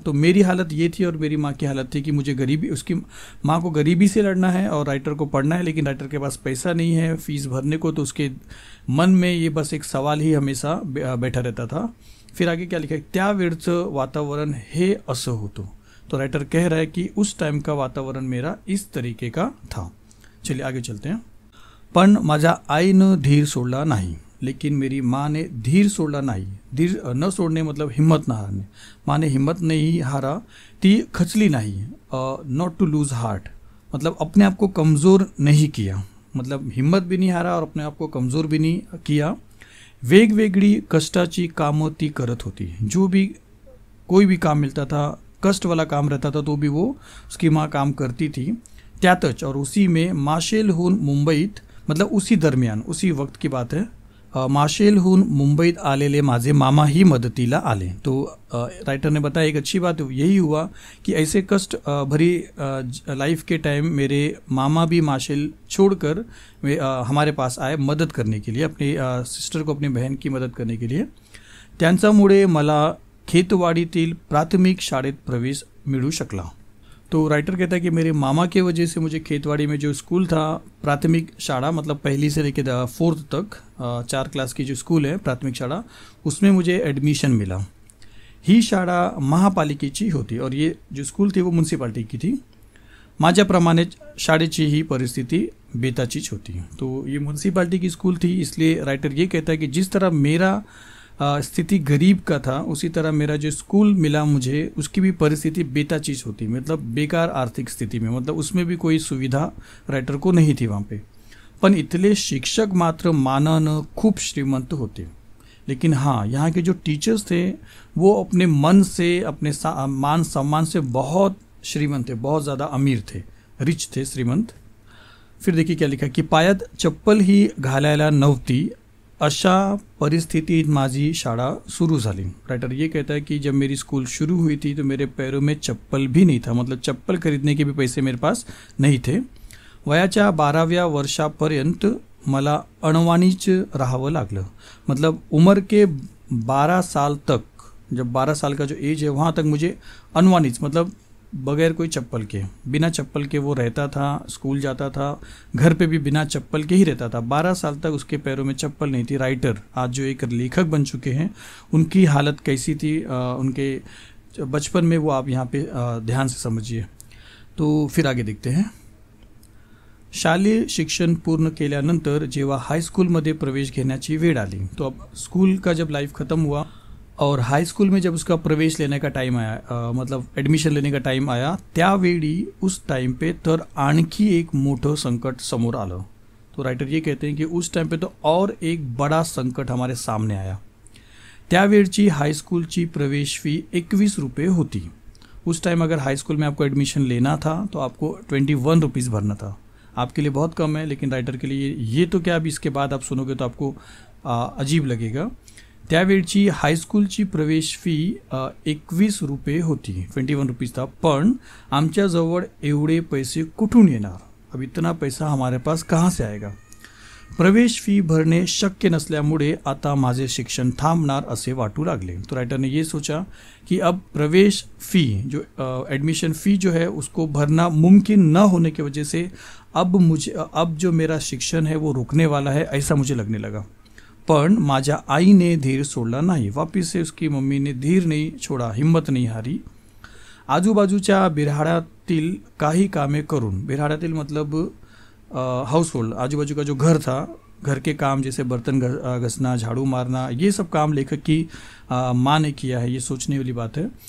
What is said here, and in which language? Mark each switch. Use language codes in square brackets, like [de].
[hi] तो मेरी हालत ये थी और मेरी माँ की हालत थी कि मुझे गरीबी, उसकी माँ को गरीबी से लड़ना है और राइटर को पढ़ना है, लेकिन राइटर के पास पैसा नहीं है फीस भरने को। तो उसके मन में ये बस एक सवाल ही हमेशा बैठा रहता था। फिर आगे क्या लिखा है, [mr] त्या वेळचं वातावरण हे असं होतं। [hi] तो राइटर कह रहा है कि उस टाइम का वातावरण मेरा इस तरीके का था। चलिए आगे चलते हैं। [mr] पण माझ्या आईनं धीर सोडला नाही, [hi] लेकिन मेरी माँ ने [mr] धीर सोडला नाही। धीर न सोडणे [hi] मतलब हिम्मत न हारने। माँ ने हिम्मत नहीं हारा, [mr] ती खचली [hi] नहीं, [en] not to lose heart, [hi] मतलब अपने आप को कमज़ोर नहीं किया, मतलब हिम्मत भी नहीं हारा और अपने आप को कमज़ोर भी नहीं किया। [mr] वेगवेगळी कष्टाची कामं ती करत होती। [hi] जो भी कोई भी काम मिलता था, कष्ट वाला काम रहता था, तो भी वो उसकी माँ काम करती थी। [mr] त्यातच [hi] और उसी में [mr] माशेलहून मुंबईत, [hi] मतलब उसी दरमियान, उसी वक्त की बात है, [mr] माशेलहून मुंबईत आलेले माझे मामा ही मदतीला आले। [hi] तो राइटर ने बताया एक अच्छी बात यही हुआ कि ऐसे कष्ट भरी लाइफ के टाइम मेरे मामा भी माशेल छोड़कर हमारे पास आए मदद करने के लिए, अपनी सिस्टर को, अपनी बहन की मदद करने के लिए। [mr] त्यांच्यामुळे मला खेतवाडीतील प्राथमिक शाळेत प्रवेश मिळू शकला। [hi] तो राइटर कहता है कि मेरे मामा के वजह से मुझे खेतवाड़ी में जो स्कूल था, प्राथमिक शाला मतलब पहली से लेकर 4th तक 4 क्लास की जो स्कूल है प्राथमिक शाला, उसमें मुझे एडमिशन मिला। [mr] ही शाळा महापालिकेची होती [hi] और ये जो स्कूल थी वो म्युनिसिपालिटी की थी। [mr] माझ्याप्रमाणे शाळेची ही परिस्थिति बेताचीच होती। [hi] तो ये म्युनिसिपालिटी की स्कूल थी, इसलिए राइटर ये कहता है कि जिस तरह मेरा स्थिति गरीब का था, उसी तरह मेरा जो स्कूल मिला मुझे, उसकी भी परिस्थिति [mr] बेताचीज होती, [hi] मतलब बेकार आर्थिक स्थिति में, मतलब उसमें भी कोई सुविधा राइटर को नहीं थी वहाँ पे। [mr] पण इथले शिक्षक मात्र मानानं खूप श्रीमंत होते। [hi] लेकिन हाँ, यहाँ के जो टीचर्स थे वो अपने मन से, अपने मान सम्मान से बहुत श्रीमंत थे, बहुत ज़्यादा अमीर थे, रिच थे, श्रीमंत। फिर देखिए क्या लिखा कि [mr] पायात चप्पल ही घालायला नव्हती, अशा परिस्थितीत माझी शाळा सुरू झाली। [hi] राइटर ये कहता है कि जब मेरी स्कूल शुरू हुई थी तो मेरे पैरों में चप्पल भी नहीं था, मतलब चप्पल खरीदने के भी पैसे मेरे पास नहीं थे। [mr] वयाच्या 12व्या वर्षापर्यंत मला अणवानीच राहावं लागलं, [hi] मतलब उम्र के 12 साल तक, जब 12 साल का जो एज है वहाँ तक मुझे अनवानीच मतलब बगैर कोई चप्पल के, बिना चप्पल के वो रहता था, स्कूल जाता था, घर पे भी बिना चप्पल के ही रहता था। 12 साल तक उसके पैरों में चप्पल नहीं थी। राइटर आज जो एक लेखक बन चुके हैं, उनकी हालत कैसी थी उनके बचपन में, वो आप यहाँ पे ध्यान से समझिए। तो फिर आगे देखते हैं। [mr] शालेय शिक्षण पूर्ण केल्यानंतर जेव्हा हाईस्कूलमध्ये प्रवेश घेण्याची वेळ आली, [hi] तो अब स्कूल का जब लाइफ ख़त्म हुआ और हाई स्कूल में जब उसका प्रवेश लेने का टाइम आया, मतलब एडमिशन लेने का टाइम आया, त्यावेळी उस टाइम पे [mr] तर आणखी एक मोठं संकट समोर आलं। [hi] तो राइटर ये कहते हैं कि उस टाइम पे तो और एक बड़ा संकट हमारे सामने आया। [mr] त्यावेळची हाई स्कूलची प्रवेश फी 21 रुपये होती। [hi] उस टाइम अगर हाई स्कूल में आपको एडमिशन लेना था तो आपको 21 रुपीज़ भरना था। आपके लिए बहुत कम है, लेकिन राइटर के लिए ये तो क्या, अभी इसके बाद आप सुनोगे तो आपको अजीब लगेगा। [mr] त्यावेळची हायस्कूलची प्रवेश फी 21 रुपये होती, [hi] 21 रुपीज़ था, [mr] पण आमच्याजवळ एवढे पैसे कुठून येणार? [hi] अब इतना पैसा हमारे पास कहाँ से आएगा? [mr] प्रवेश फी भरणे शक्य नसल्यामुळे आता माझे शिक्षण थांबणार असे वाटू लागले। [hi] तो राइटर ने ये सोचा कि अब प्रवेश फी जो एडमिशन फ़ी जो है उसको भरना मुमकिन न होने की वजह से अब जो मेरा शिक्षण है वो रुकने वाला है, ऐसा मुझे लगने लगा। [mr] पण माझ्या आईने धीर सोडला नाही। [hi] वापिस से उसकी मम्मी ने धीर नहीं छोड़ा, हिम्मत नहीं हारी। [mr] आजूबाजूच्या बिरहाडातील काही कामे करून, [hi] बिरहाडातील मतलब हाउस होल्ड, आजूबाजू का जो घर था, घर के काम जैसे बर्तन घसना, झाड़ू मारना, ये सब काम लेखक की माँ ने किया है। ये सोचने वाली बात है।